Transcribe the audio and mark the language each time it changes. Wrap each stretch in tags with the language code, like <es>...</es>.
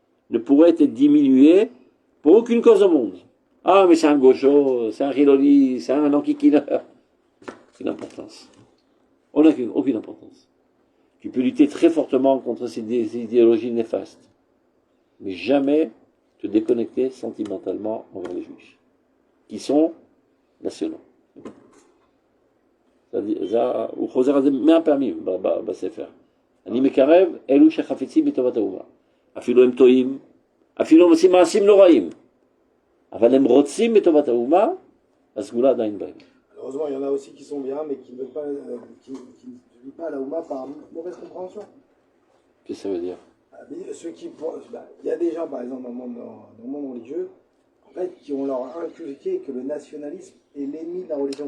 <fr>Ne pourrait être diminué pour aucune cause au monde. Ah, mais c'est un gaucho, c'est un riloli, c'est un enquiquineur. Aucune importance. On n'a aucune importance. Tu peux lutter très fortement contre ces idéologies néfastes, mais jamais te déconnecter sentimentalement envers les Juifs, qui sont nationaux.</fr> <he>הוא חוזר על זה 100 פעמים בספר. אני מקרב אלו שחפצים בטובת האומה. אפילו הם טועים, אפילו הם עושים מעשים נוראים. אבל הם רוצים בטובת האומה, הסגולה עדיין בהם.</he> <fr>Heureusement, il y en a aussi qui sont bien, mais qui ne veulent pas, qui ne vivent pas à la Ouma par mauvaise compréhension. Qu'est-ce que ça veut dire? Ceux qui, il y a des gens, par exemple, dans le monde religieux, en fait, qui ont leur inculqué que le nationalisme est l'ennemi de la religion.</fr>